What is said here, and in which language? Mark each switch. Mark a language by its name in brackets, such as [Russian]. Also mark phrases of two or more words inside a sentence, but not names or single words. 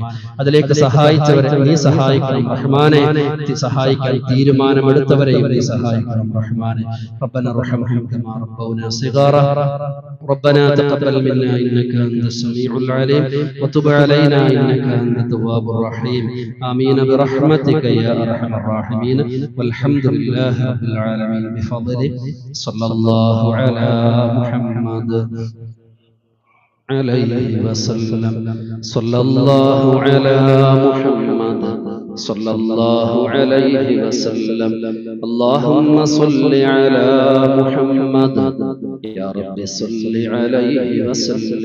[Malayalam] അതിലേക്ക് സഹായിച്ചവരെ നീ സഹായിക്കണം റഹ്മാനെ. സഹായിക്കാൻ തീരുമാനമെടുത്തവരെയും നീ സഹായിക്കണം റഹ്മാനെ. [Arabic] ربنا رحمهم كما ربونا صغارا ربنا تقبل منا إنك أنت السميع العليم وتب علينا إنك أنت التواب الرحيم. ആമീൻ برحمتك يا أرحم الراحمين والحمد لله رب العالمين بفضله صلى الله على محمد عليه وسلم صلى الله على محمد صلى الله عليه وسلم اللهم صل على محمد يا رب صل عليه وسلم.